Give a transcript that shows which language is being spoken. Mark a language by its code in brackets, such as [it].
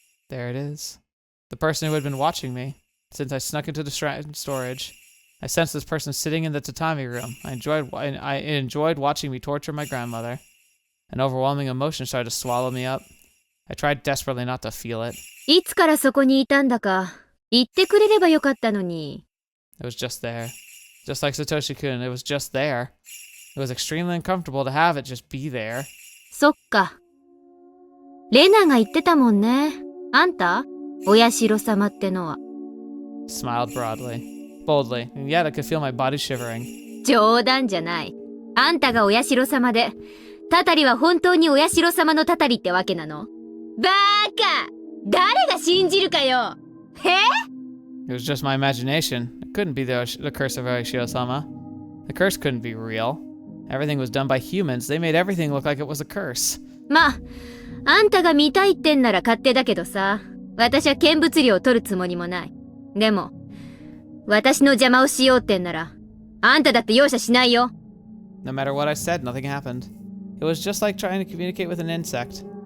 [en] There it is. The person who had been watching me since I snuck into the storage. I sensed this person sitting in the tatami room. I enjoyed watching me torture my grandmother. An overwhelming emotion started to swallow me up. I tried desperately not to feel it. [ja] いつからそこにいたんだか、言ってくれればよかったのに。 [en] It was just there. Just like Satoshi-kun, it was just there. It was extremely uncomfortable to have it just be there. [ja] そっか。レナが言ってたもんね。あんた、お社様ってのは。 [en] Smiled boldly, and yet I could feel my body shivering. [ja] 冗談じゃない。あんたがお社様で、たたりは本当にお社様のたたりってわけなの？バカ誰が信じるかよ [en] It was just my imagination. It couldn't be the curse of Oryou-sama. The curse couldn't be real. Everything was done by humans. They made everything look like it was a curse. [ja] まあ、あんたが見たいってんなら勝手だけどさ。私は見物料を取るつもりもない。でも、私の邪魔をしようってんなら、あんただって容赦しないよ。 [en] No matter what I said, nothing happened. It was just like trying to communicate with an insect.